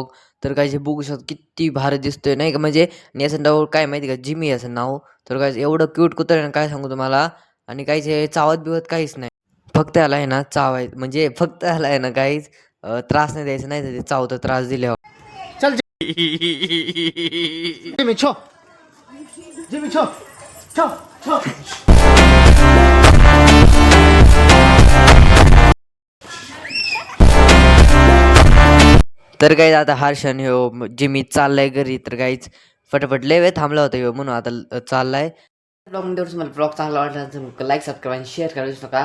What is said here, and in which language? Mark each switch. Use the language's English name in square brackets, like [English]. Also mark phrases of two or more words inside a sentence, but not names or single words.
[Marathi] तर काय जे बघू शकतो किती भारी दिसतोय नाही का, म्हणजे आणि याचं नाव काय माहिती का, जिमी याचं नाव. तर काय एवढं क्यूट कुत्रा आहे काय सांगू तुम्हाला. आणि काहीच हे चावत बिवत काहीच नाही, फक्त याला आहे ना चावाय म्हणजे फक्त याला आहे ना काहीच त्रास नाही द्यायचा, नाही तर ते चावतं त्रास दिल्यावर. Jimmy, cho. Jimmy, cho. Cho. Cho. तर काही आता हर्षण ह्यो जिमी चाललाय घरी. तर काहीच फटाफट लय वेळ थांबला होता ह्यो म्हणून आता चाललाय. ब्लॉगमध्ये तुम्हाला ब्लॉग चांगला वाटला तर [English] like subscribe [Marathi] आणि शेअर करायला विसरू नका.